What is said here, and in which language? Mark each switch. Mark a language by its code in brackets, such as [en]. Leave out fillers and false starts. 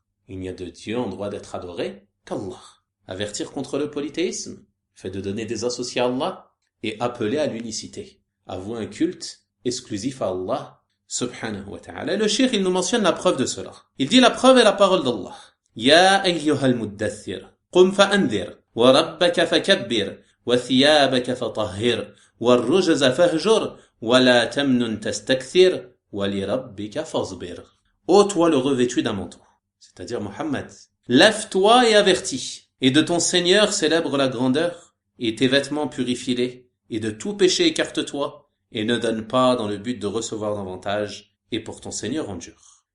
[fr] Il n'y a de Dieu en droit d'être adoré qu'Allah. Avertir contre le polythéisme, fait de donner des associés à Allah, et appeler à l'unicité, à vouer un culte exclusif à Allah subhanahu wa ta'ala. Et le cheikh, il nous mentionne la preuve de cela. Il dit la preuve est la parole d'Allah. [ar] Ya ayyuhal muddathir, qum fa'anzir. وربك فكبر وثيابك فطهر والرجز فاهجر ولا تمنن تستكثر ولربك فاصبر. [fr] Ô toi le revêtu d'un manteau, c'est-à-dire Mohammed, lève-toi et avertis, et de ton Seigneur célèbre la grandeur, et tes vêtements purifie-les, et de tout péché écarte-toi, et ne donne pas dans le but de recevoir davantage, et pour ton Seigneur endure.